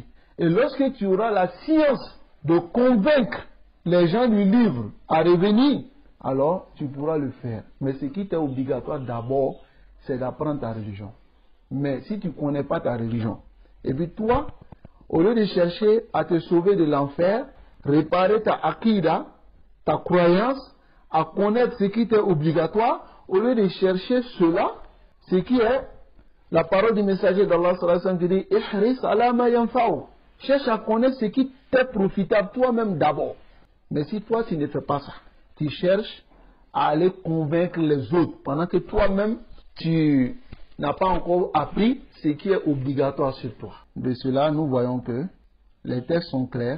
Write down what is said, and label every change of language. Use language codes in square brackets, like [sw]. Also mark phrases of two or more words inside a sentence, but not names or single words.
[fr] Et lorsque tu auras la science de convaincre les gens du livre à revenir, alors tu pourras le faire. Mais ce qui est obligatoire d'abord, c'est d'apprendre ta religion. Mais si tu ne connais pas ta religion, et puis toi, au lieu de chercher à te sauver de l'enfer, réparer ta akida, ta croyance, à connaître ce qui est obligatoire, au lieu de chercher cela, ce qui est la parole du messager d'Allah qui dit [ar] احرص على ما ينفع. [fr] Cherche à connaître ce qui t'est profitable toi-même d'abord. Mais si toi tu ne fais pas ça, tu cherches à aller convaincre les autres pendant que toi-même tu n'as pas encore appris ce qui est obligatoire sur toi. De cela, nous voyons que les textes sont clairs.